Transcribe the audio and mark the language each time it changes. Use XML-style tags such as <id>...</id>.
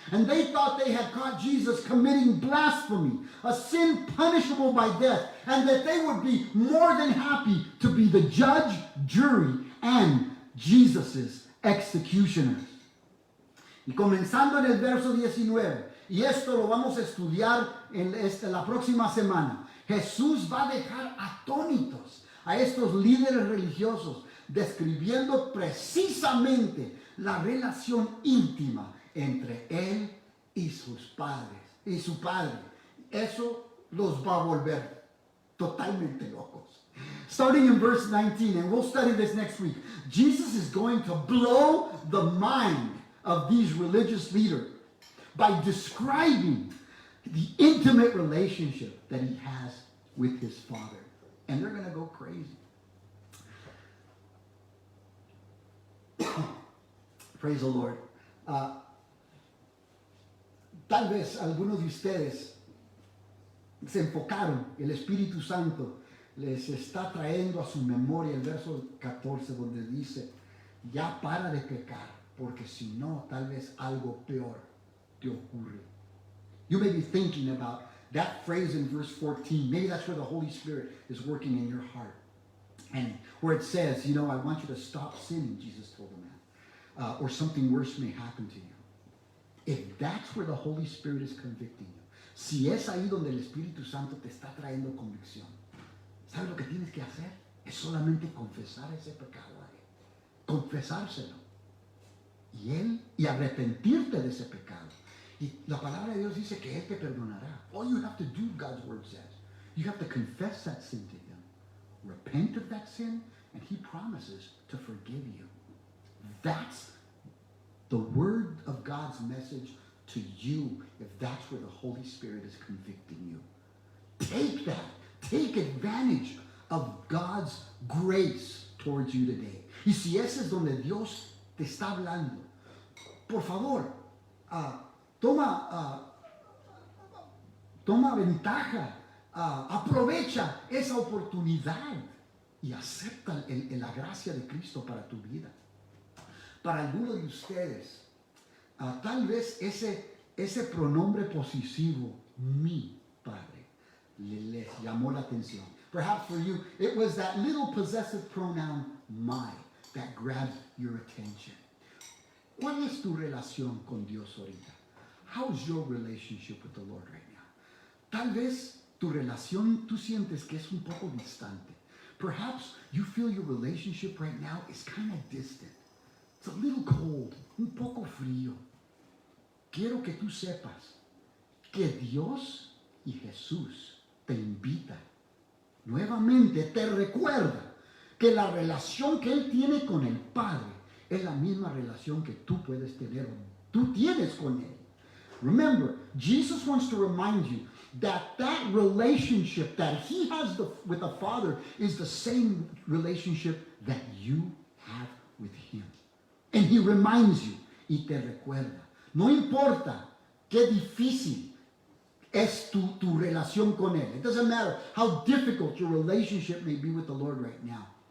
<en>And they thought they had caught Jesus committing blasphemy, a sin punishable by death, and that they would be more than happy to be the judge, jury, and Jesus's executioners.</en> <es>Y comenzando en el verso 19, y esto lo vamos a estudiar en la próxima semana, Jesús va a dejar atónitos a estos líderes religiosos, describiendo precisamente la relación íntima entre él y sus padres, y su padre. Eso los va a volver totalmente locos.</es> <en>Starting in verse 19, and we'll study this next week, Jesus is going to blow the mind of these religious leaders by describing the intimate relationship that he has with his Father. And they're going to go crazy. Praise the Lord.</en> <es>Tal vez algunos de ustedes se enfocaron, el Espíritu Santo les está trayendo a su memoria el verso 14 donde dice, ya para de pecar, porque si no, tal vez algo peor te ocurre.</es> <en>You may be thinking about that phrase in verse 14. Maybe that's where the Holy Spirit is working in your heart. And where it says, I want you to stop sinning, Jesus told the man. Or something worse may happen to you. If that's where the Holy Spirit is convicting you,</en> <es>si es ahí donde el Espíritu Santo te está trayendo convicción, ¿sabes lo que tienes que hacer? Es solamente confesar ese pecado a Él. Confesárselo. Y arrepentirte de ese pecado. Y la palabra de Dios dice que Él te perdonará.</es> <en>All you have to do, God's word says, you have to confess that sin to Him. Repent of that sin, and He promises to forgive you. That's the word of God's message to you, if that's where the Holy Spirit is convicting you. Take that. Take advantage of God's grace towards you today.</en> <es>Y si ese es donde Dios te está hablando, por favor, toma ventaja, aprovecha esa oportunidad y acepta la gracia de Cristo para tu vida. Para algunos de ustedes, tal vez ese pronombre posesivo, mi Padre, les llamó la atención.</es> <en>Perhaps for you, it was that little possessive pronoun, my, that grabbed your attention.</en> <es>¿Cuál es tu relación con Dios ahorita?</es> <en>How is your relationship with the Lord right now?</en> <es>Tal vez tu relación tú sientes que es un poco distante.</es> <en>Perhaps you feel your relationship right now is kind of distant. It's a little cold,</en> <es>un poco frío. Quiero que tú sepas que Dios y Jesús te invita. Nuevamente te recuerda que la relación que Él tiene con el Padre es la misma relación que tú puedes tener, tú tienes con Él.</es> <en>Remember, Jesus wants to remind you that that relationship that He has with the Father is the same relationship that you have with Him. And He reminds you,</en> <es>y te recuerda. No importa qué difícil es tu relación con Él.</es> <en>It doesn't matter how difficult your relationship may be with the Lord right now.</en>